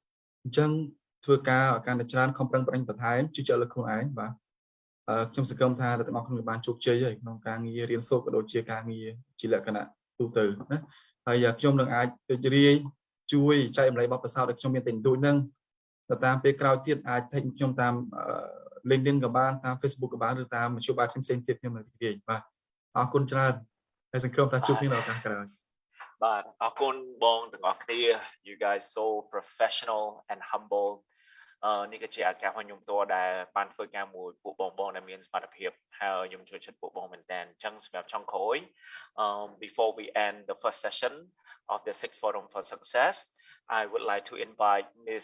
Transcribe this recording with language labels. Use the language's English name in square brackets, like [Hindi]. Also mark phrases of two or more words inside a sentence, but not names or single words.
[Khmer] អញ្ចឹងធ្វើការឲ្យកាន់តែច្រើនខំប្រឹងប្រែងបន្ថែមជឿជាក់លើខ្លួនឯងបាទខ្ញុំសង្ឃឹមថាទាំងអស់គ្នាបានជោគជ័យហើយក្នុងការងាររៀនសូត្រក៏ដូចជាការងារជាលក្ខណៈទូទៅណាហើយខ្ញុំនឹងអាចរីករាយជួយចែករំលែកបទពិសោធន៍ដែលខ្ញុំមានតែដូចហ្នឹងទៅតាមពេលក្រោយទៀតអាចថែខ្ញុំតាម LinkedIn ក៏បានតាម Facebook ក៏បានឬតាមមធ្យោបាយផ្សេងៗទៀតខ្ញុំនឹងរីករាយបាទអរគុណច្រើនហើយសង្ឃឹមថាជួបគ្នានៅឱកាសក្រោយ បាទអរគុណបងទាំងអស់គ្នា [English] you guys so professional and humble [Khmer] នេះក៏ជាឱកាសរបស់ខ្ញុំផ្ទាល់ដែលបានធ្វើការមួយពួកបងដែលមានសមត្ថភាពហើយខ្ញុំជួយចិត្តពួកបងមែនតើអញ្ចឹងសម្រាប់ចុងក្រោយ [English] before we end the first session of the Sixth Forum for Success I would like to invite Ms.